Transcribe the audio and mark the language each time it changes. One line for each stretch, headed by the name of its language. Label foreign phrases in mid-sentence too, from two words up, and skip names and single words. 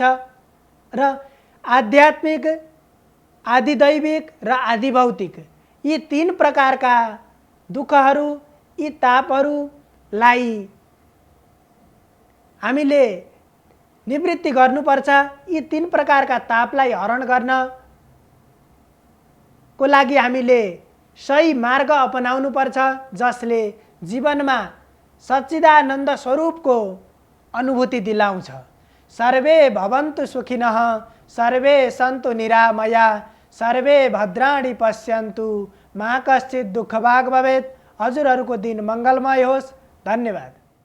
Nepali: र आध्यात्मिक, आदि दैविक र आदि भौतिक यी तीन प्रकारका दुःखहरू, यी तापहरूलाई हामीले निवृत्ति गर्नुपर्छ। यी तीन प्रकारका तापलाई हरण गर्नको लागि हामीले सही मार्ग अपनाउनुपर्छ, जसले जीवनमा सच्चिदानन्द स्वरूपको अनुभूति दिलाउँछ।
Sanskrit: सर्वे भवन्तु सुखिनः, सर्वे सन्तु निरामया, सर्वे भद्राणि पश्यन्तु, मा कश्चित् दुःखभाग् भवेत्।
Nepali: हजुरहरूको दिन मङ्गलमय होस्। धन्यवाद।